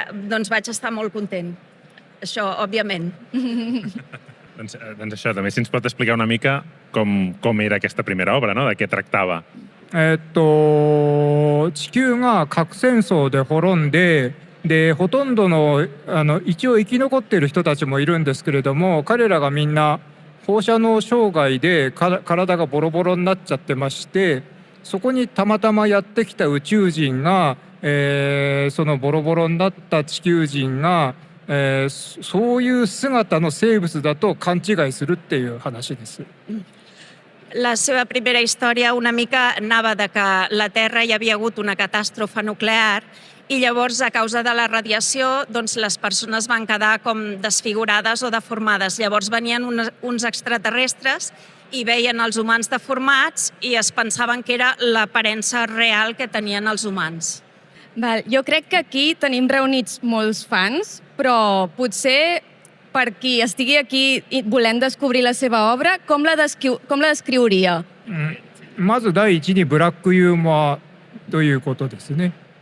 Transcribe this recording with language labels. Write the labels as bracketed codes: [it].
[ca] Doncs vaig estar molt content. Això, òbviament. Doncs això, també si ens pot explicar una mica com era aquesta primera obra, no? De què tractava. [ja] 地球が核戦争で滅んで、ほとんどの一応生き残っている人たちもいるんですけれども、彼らがみんな放射能障害で体がボロボロになっちゃってまして、そこにたまたまやってきた宇宙人が、そのボロボロになった地球人が、そういう姿の生物だと勘違いするっていう話です。 [ca] La seva primera història una mica anava de que la Terra hi havia hagut una catàstrofe nuclear i llavors, a causa de la radiació, doncs les persones van quedar com desfigurades o deformades. Llavors venien uns extraterrestres i veien els humans deformats i es pensaven que era l'aparença real que tenien els humans. Val, jo crec que aquí tenim reunits molts fans, però potser per qui estigui aquí volent descobrir la seva obra, com la descriuria? [ja] まず第一にブラックユーモアということですね。